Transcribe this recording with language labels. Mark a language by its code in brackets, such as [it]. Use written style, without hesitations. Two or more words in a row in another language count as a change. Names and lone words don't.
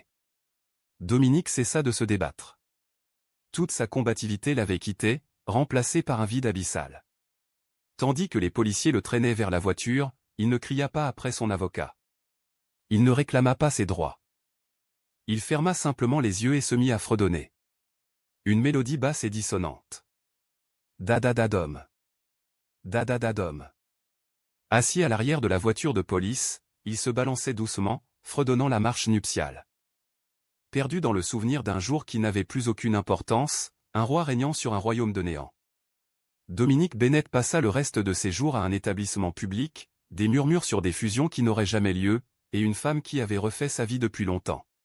[fr] Dominique cessa de se débattre. Toute sa combativité l'avait quitté, remplacée par un vide abyssal. Tandis que les policiers le traînaient vers la voiture, il ne cria pas après son avocat. Il ne réclama pas ses droits. Il ferma simplement les yeux et se mit à fredonner. Une mélodie basse et dissonante. Da-da-da-dom. Da-da-da-dom. Assis à l'arrière de la voiture de police, il se balançait doucement, fredonnant la marche nuptiale. Perdu dans le souvenir d'un jour qui n'avait plus aucune importance, un roi régnant sur un royaume de néant. Dominique Bennett passa le reste de ses jours à un établissement public, des murmures sur des fusions qui n'auraient jamais lieu, et une femme qui avait refait sa vie depuis longtemps.